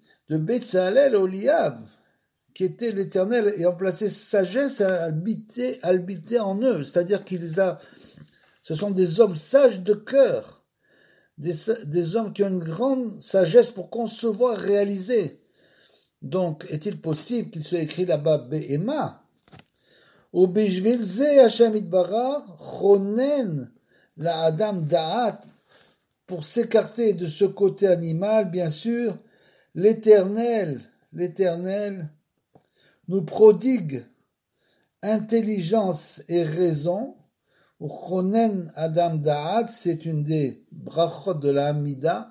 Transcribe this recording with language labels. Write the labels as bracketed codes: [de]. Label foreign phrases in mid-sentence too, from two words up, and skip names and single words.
[fr] De Betsalel Oliav, qui était l'Éternel ayant placé sagesse à habiter en eux. C'est-à-dire ce sont des hommes sages de cœur, des hommes qui ont une grande sagesse pour concevoir, réaliser. Donc, est-il possible qu'il soit écrit là-bas Béhéma? Ou [he] בשביל זה השם יתברך חונן לאדם דעת, [fr] pour s'écarter de ce côté animal, bien sûr, l'Éternel nous prodigue intelligence et raison. Ou [he] חונן אדם דעת, [fr] c'est une des brachot de la Hamida.